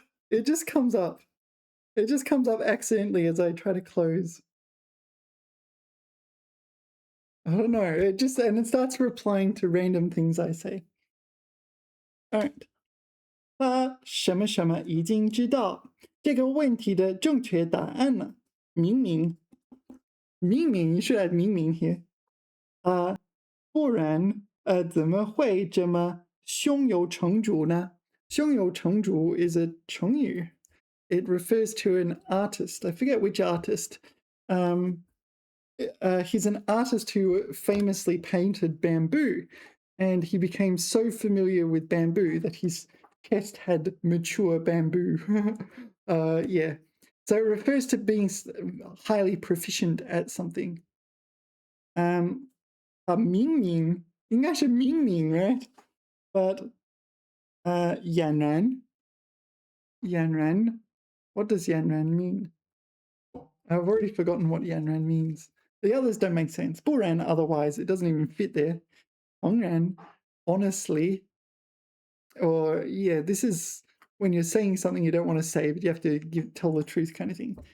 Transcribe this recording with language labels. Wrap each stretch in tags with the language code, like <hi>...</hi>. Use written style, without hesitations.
<en>It just comes up. It just comes up accidentally as I try to close. I don't know. And it starts replying to random things I say. All right.</en> <zh>什么什么已经知道这个问题的正确答案了。</zh> <en>明明 you should add 明明 here.</en> <zh>不然怎么会这么胸有成竹呢？</zh> <en>胸有成竹 is a 成语.It refers to an artist. I forget which artist. He's an artist who famously painted bamboo, and he became so familiar with bamboo that his chest had mature bamboo. Yeah. So it refers to being highly proficient at something.</en> <zh>明明应该是明明 right?</zh> <en>But 俨然 what does 俨然 mean? I've already forgotten what Yanran means. The others don't make sense. Buran, otherwise, it doesn't even fit there. Hongran, honestly, or yeah, this is when you're saying something you don't want to say, but you have to tell the truth kind of thing.</en>